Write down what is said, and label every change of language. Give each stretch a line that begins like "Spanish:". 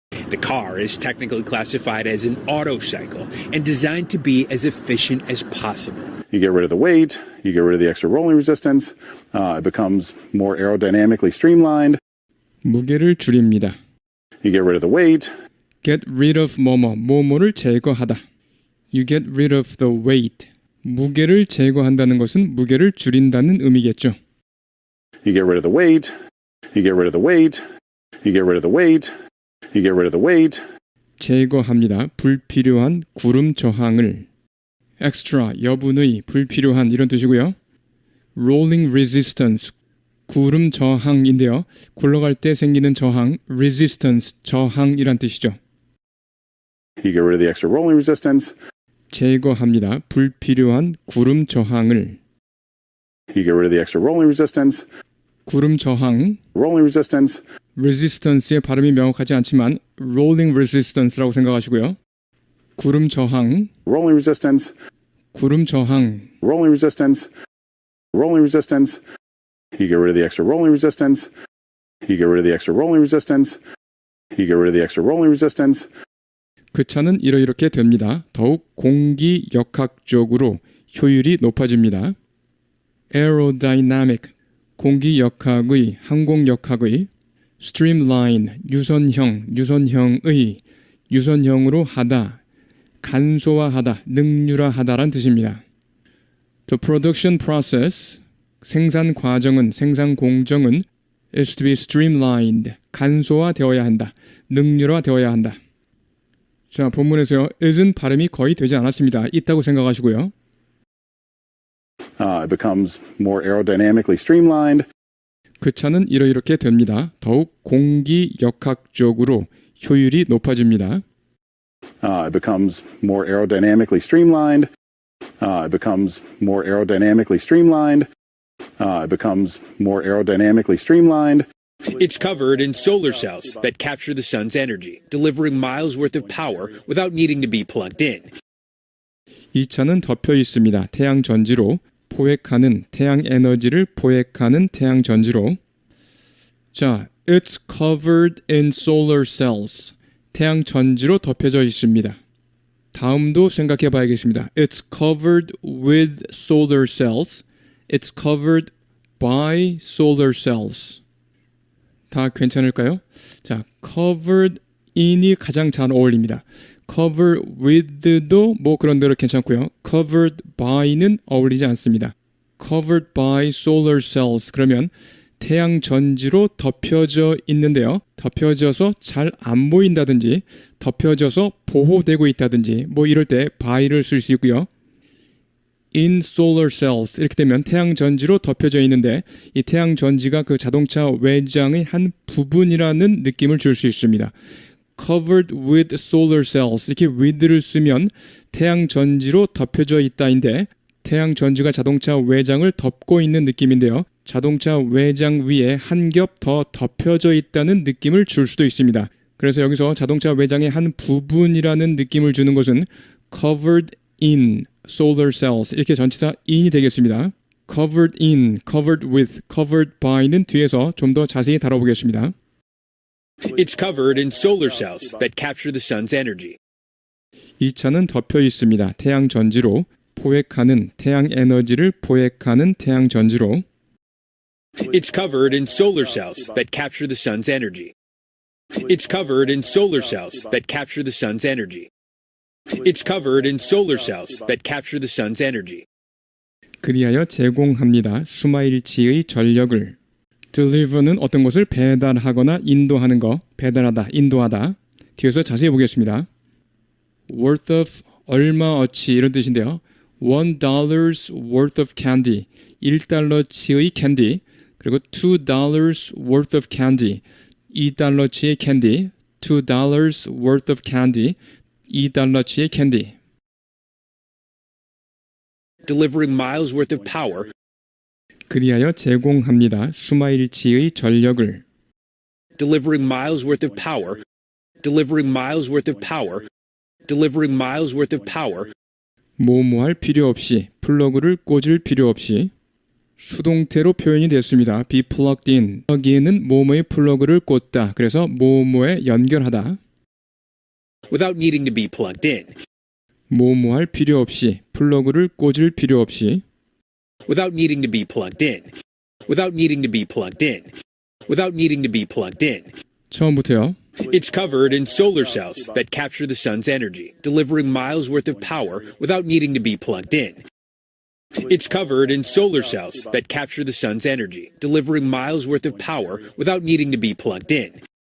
English: The car is technically classified as an autocycle and designed to be as efficient as possible. You get rid of the weight, you get rid of the extra rolling resistance, it becomes more aerodynamically streamlined.
Korean: 무게를 줄입니다.
English: You get rid of the weight, Get rid of
Korean: 뭐뭐를 제거하다.
English: You get rid of the weight.
Korean: 무게를 제거한다는 것은 무게를 줄인다는 의미겠죠.
English: you get rid of the weight, you get rid of the weight, you get rid of the weight, you get rid of the weight.
Korean: 제거합니다. 불필요한 구름 저항을. extra, 여분의, 불필요한 이런 뜻이고요. rolling resistance, 구름 저항인데요. 굴러갈 때 생기는 저항, resistance, 저항이란 뜻이죠.
English: You get rid of the extra rolling resistance,
Korean: 제거합니다. 불필요한 구름 저항을.
English: you get rid of the extra rolling resistance,
Korean: 구름 저항,
English: rolling resistance,
Korean: resistance의 발음이 명확하지 않지만 rolling resistance라고 생각하시고요. 구름 저항,
English: rolling resistance,
Korean: 구름 저항,
English: rolling resistance, rolling resistance. You get rid of the extra rolling resistance, you get rid of the extra rolling resistance, you get rid of the extra rolling resistance.
Korean: 그 차는 이렇게 됩니다. 더욱 공기역학적으로 효율이 높아집니다. aerodynamic, 공기역학의, 항공역학의, streamline, 유선형의, 유선형으로 하다, 간소화하다, 능률화하다란 뜻입니다.
English: The production process,
Korean: 생산 과정은, 생산 공정은
English: is to be streamlined,
Korean: 간소화되어야 한다, 능률화되어야 한다. 자, 본문에서요. is은 발음이 거의 되지 않았습니다. 있다고 생각하시고요.
English: It becomes more aerodynamically streamlined.
Korean: 그 차는 이렇게 됩니다. 더욱 공기역학적으로 효율이 높아집니다.
English: It becomes more aerodynamically streamlined. It becomes more aerodynamically streamlined. It becomes more aerodynamically streamlined. It's covered in solar cells that capture the sun's energy, delivering miles worth of power without needing to be plugged in.
Korean: 이 차는 덮여 있습니다. 태양 전지로 포획하는 태양 에너지를 포획하는 태양 전지로.
English: 자, it's covered in solar cells.
Korean: 태양 전지로 덮여져 있습니다. 다음도 생각해 봐야겠습니다.
English: It's covered with solar cells. It's covered by solar cells.
Korean: 다 괜찮을까요? 자, covered in이 가장 잘 어울립니다. cover with도 뭐 그런 대로 괜찮고요. covered by는 어울리지 않습니다.
English: covered by solar cells
Korean: 그러면 태양 전지로 덮여져 있는데요. 덮여져서 잘 안 보인다든지 덮여져서 보호되고 있다든지 뭐 이럴 때 by를 쓸 수 있고요.
English: in solar cells
Korean: 이렇게 되면 태양 전지로 덮여져 있는데 이 태양 전지가 그 자동차 외장의 한 부분이라는 느낌을 줄 수 있습니다.
English: covered with solar cells
Korean: 이렇게 with를 쓰면 태양 전지로 덮여져 있다인데 태양 전지가 자동차 외장을 덮고 있는 느낌인데요. 자동차 외장 위에 한 겹 더 덮여져 있다는 느낌을 줄 수도 있습니다. 그래서 여기서 자동차 외장의 한 부분이라는 느낌을 주는 것은
English: covered in solar cells
Korean: 이렇게 전치사 in이 되겠습니다.
English: covered in, covered with, covered by
Korean: 는 뒤에서 좀 더 자세히 다뤄보겠습니다.
English: It's covered in solar cells that capture the sun's energy.
Korean: 이 차는 덮여 있습니다. 태양 전지로 포획하는 태양 에너지를 포획하는 태양 전지로.
English: It's covered in solar cells that capture the sun's energy. It's covered in solar cells that capture the sun's energy. It's covered in solar cells that capture the sun's energy.
Korean: 그리하여 제공합니다. 수마일치의 전력을. deliver는 어떤 것을 배달하거나 인도하는 거, 배달하다, 인도하다. 뒤에서 자세히 보겠습니다. worth of 얼마어치 이런 뜻인데요.
English: $1 worth of candy,
Korean: 1달러치의 캔디,
English: 그리고 $2 worth of candy,
Korean: 2달러치의 캔디,
English: $2 worth of candy, 2달러치의 캔디. Delivering miles worth of power.
Korean: 그리하여 제공합니다. 수마일치의 전력을.
English: Delivering miles worth of power. Delivering miles worth of power. Delivering miles worth of power.
Korean: 뭐뭐할 필요 없이, 플러그를 꽂을 필요 없이. 수동태로 표현이 됐습니다.
English: be plugged in.
Korean: 여기에는 뭐뭐의 플러그를 꽂다. 그래서 뭐뭐에 연결하다.
English: Without needing to be plugged in.
Korean: 뭐뭐할 필요 없이, 플러그를 꽂을 필요 없이.
English: Without needing to be plugged in. Without needing to be plugged in. Without needing to be plugged in.
Korean: 처음부터요.
English: It's covered in solar cells that capture the sun's energy, delivering miles worth of power without needing to be plugged in. It's covered in solar cells that capture the sun's energy, delivering miles worth of power without needing to be plugged in.